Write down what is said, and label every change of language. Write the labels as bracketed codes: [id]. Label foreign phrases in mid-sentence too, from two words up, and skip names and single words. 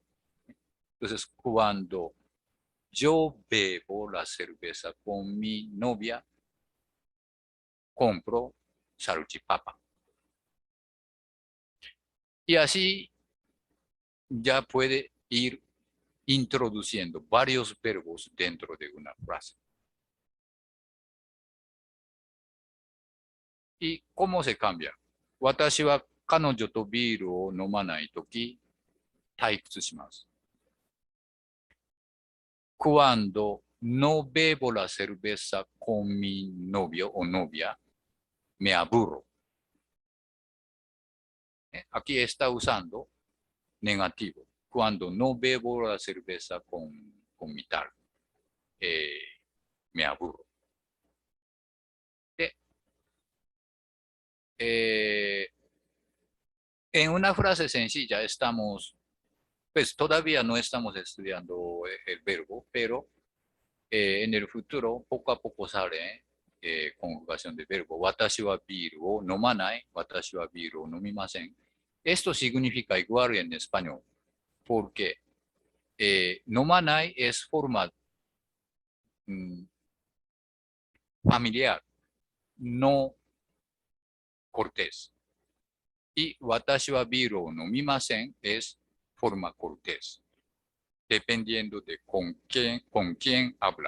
[es] Entonces, cuando yo bebo la cerveza con mi novia, compro salchipapa. Y así ya puede ir introduciendo varios verbos dentro de una frase. ¿Y cómo se cambia? [ja] 私は彼女とビールを飲まないとき、退屈します。 [es] Cuando no bebo la cerveza con mi novio o novia, me aburro. Aquí está usando negativo. Cuando no bebo la cerveza con mi tal, me aburro. En una frase sencilla estamos, pues todavía no estamos estudiando el verbo, pero en el futuro poco a poco sale conjugación de verbo. [ja] 私はビールを飲まない。私はビールを飲みません。 [es] Esto significa igual en español, porque nomanai es forma familiar, no cortés. Y [ja] 私はビールを飲みません [es] es forma cortés, dependiendo de con quién habla.